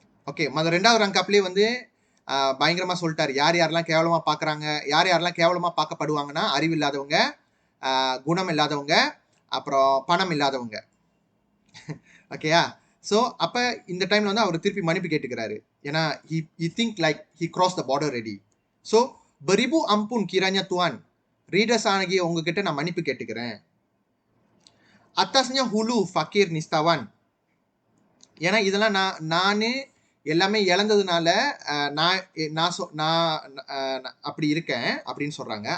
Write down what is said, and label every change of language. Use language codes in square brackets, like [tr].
[ta] Okay, ரெண்டாவது ரங்காப்லேயே வந்து பயங்கரமா சொல்லிட்டாரு, யார் யாரெல்லாம் கேவலமா பார்க்குறாங்க, யார் யாரெல்லாம் கேவலமா பார்க்கப்படுவாங்கன்னா அறிவு இல்லாதவங்க, குணம் இல்லாதவங்க, அப்புறம் பணம் இல்லாதவங்க. ஓகேயா? ஸோ அப்போ இந்த டைமில் வந்து அவர் திருப்பி மன்னிப்பு கேட்டுக்கிறாரு. ஏன்னா [en] he think like he crossed the border already. [ta] So [ms] beribu ampun kiranya tuan, [ta] readers ஆகிய உங்ககிட்ட நான் மன்னிப்பு கேட்டுக்கிறேன். [ms] atasnya hulu fakir nistawan, [ta] ஏன்னா இதெல்லாம் நானே எல்லாமே இழந்ததுனால நான் அப்படி இருக்கேன் அப்படின்னு சொல்றாங்க.